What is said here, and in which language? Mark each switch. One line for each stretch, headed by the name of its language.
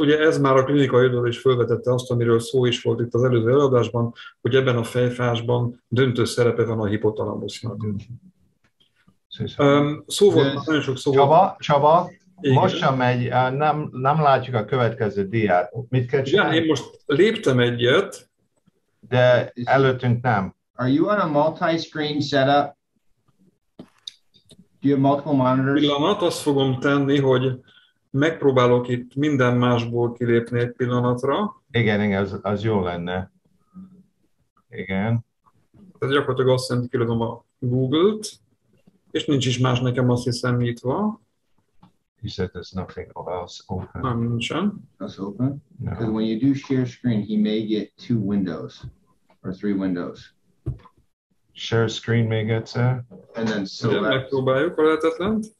Hungarian: Ugye ez már a klinikai irodalom is felvetette azt, amiről szó is volt itt az előző előadásban, hogy ebben a fejfájásban döntő szerepe van a hipotalamusznak. Szó volt, nagyon sok szó volt. Csaba, most sem megy, nem látjuk a következő diát. Mit kell csinálni? Ja, én most léptem egyet, de előttünk nem.
English: Are you on a multi-screen setup? Do you have multiple monitors?
Hungarian: Pillanat, azt fogom tenni, hogy megpróbálok itt minden másból kilépni egy pillanatra. Igen, az jó lenne. Igen. Ez gyakorlatilag azt jelenti, kilövöm a Google-t, és nincs is más nekem, azt hiszem, nyitva.
English: You said there's nothing else open.
Hungarian: Nem, nincsen.
English: That's open. No. Because when you do share screen, he may get 2 windows or 3 windows.
Hungarian: Share screen még egyszer.
English: And then
Hungarian: Ugye,
English: select.
Hungarian: megpróbáljuk a lehetetlent.